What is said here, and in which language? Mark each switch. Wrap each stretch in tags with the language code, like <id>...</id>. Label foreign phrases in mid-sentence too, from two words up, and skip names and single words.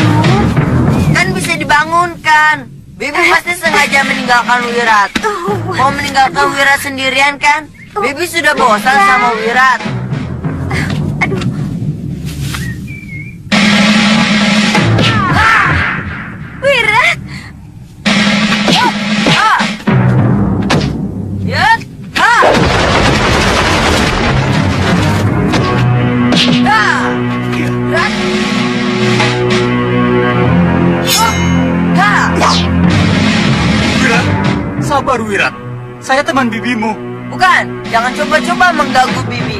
<id>Kan bisa dibangunkan. Bibi pasti sengaja meninggalkan Wirat. Mau meninggalkan Wirat sendirian kan? Bibi sudah bosan sama Wirat. Wirat! Yat! Wirat! Wirat, sabar Wirat. Saya teman bibimu. Bukan, jangan coba-coba mengganggu Bibi.</id>